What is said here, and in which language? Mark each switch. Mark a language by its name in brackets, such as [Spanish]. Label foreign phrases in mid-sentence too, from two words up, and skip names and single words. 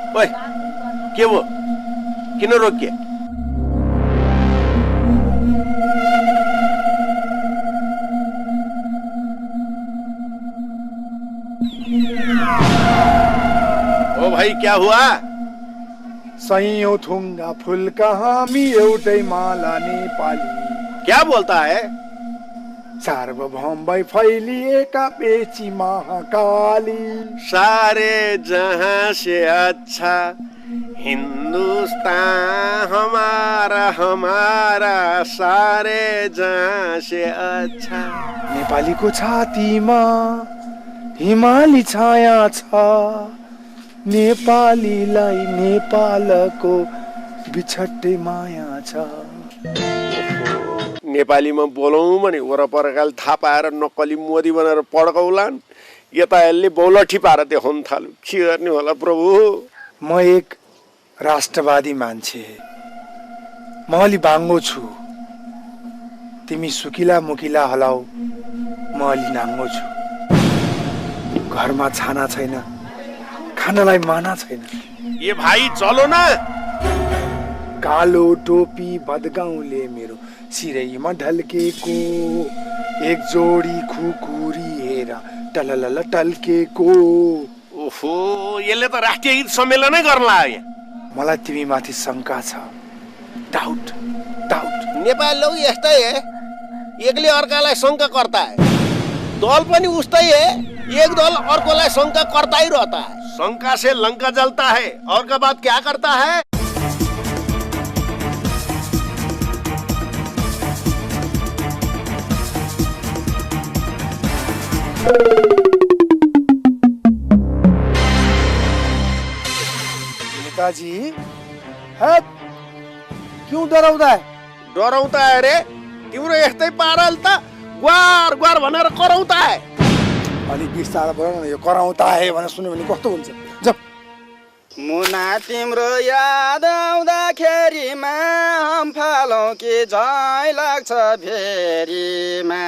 [Hindi] ओए के वो किन रोकिए? ओ भाई क्या हुआ? [Nepali] सयौं थुङ्गा फुलका हामी एउटै माला नेपाली। [Hindi] क्या बोलता है? [Nepali] सार्वभौम भई फैलिएका पेची महाकाली। [Hindi] सारे जहां से अच्छा हिंदुस्तान हमारा हमारा सारे जहां से अच्छा। [Nepali] नेपालीको छातीमा हिमाली छाया छ, नेपालीलाई नेपालको बिछट्टै माया छ। नेपालीमा बोलौँ भने वरपरकाले थाहा पाएर नक्कली मोदी बनाएर पड्काउलान्, यता यसले बौलठी पाएर देखाउन थाल्यो। के गर्ने होला प्रभु? म एक राष्ट्रवादी मान्छे, म अलि बाङ्गो छु। तिमी सुकिला मुकिला हलाउ, म अलि नाङ्गो छु। घरमा छाना छैन, खानालाई माना छैन। [Hindi] ये भाई चलो ना। [Nepali] कालो टोपी बदगाउँले मेरो सिरैमा ढल्केको, एक जोडी खुकुरी हेर टललल टल्केको। ओहो, यसले त राष्ट्रिय गीत सम्मेलनै गर्न लाग्यो। मलाई तिमी माथि शङ्का छ, [English] doubt doubt. [Nepali] नेपाल लोग यस्तै है, एकले अर्कालाई शङ्का [Hindi] करता है। [Nepali] दल पनि उस्तै है, एक दल अर्कोलाई शङ्का [Hindi] करता ही रहता है। शंका से लंका जलता है और का बात क्या करता है? नेताजी है क्यों डराउँदा है? [Nepali] डराउँदा है रे, तिम्रो यस्तै पारल त ग्वार ग्वार भनेर कराउँदा है। अलि बिस्तारै बोल न, यो कराउँदा है भनेर सुन्यो भने कस्तो हुन्छ? जप मुना तिम्रो याद आउँदाखेरिमा अम्फालौँ कि झै लाग्छ फेरिमा।